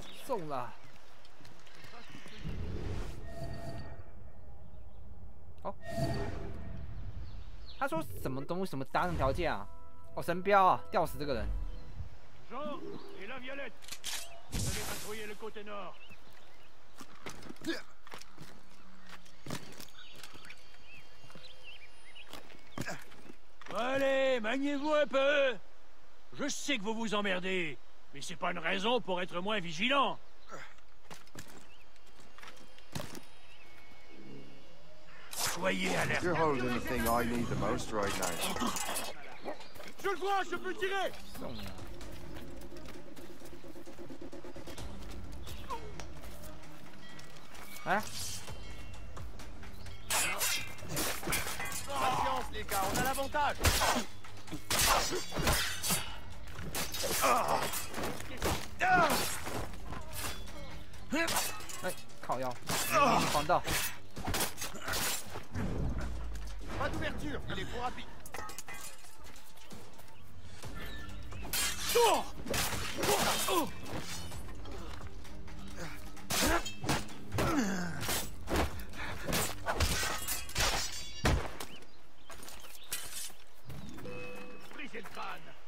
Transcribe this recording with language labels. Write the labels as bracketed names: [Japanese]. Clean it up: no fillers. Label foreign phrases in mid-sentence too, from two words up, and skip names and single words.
[Chinese] 中了。哦，他说什么东西什么达成条件啊？哦，神标啊，吊死这个人。 [French] Allez, maniez-vous un peu. Je sais que vous vous emmerdez, mais c'est pas une raison pour être moins vigilant. Soyez alerte. [English] You're holding the thing I need the most right now. [French] Je le vois, je peux tirer. Hein? Patience les gars, on a l'avantage. [Chinese] 哎，靠腰，防到。 [French] Pas d'ouverture, il est trop rapide. Brisez le crâne.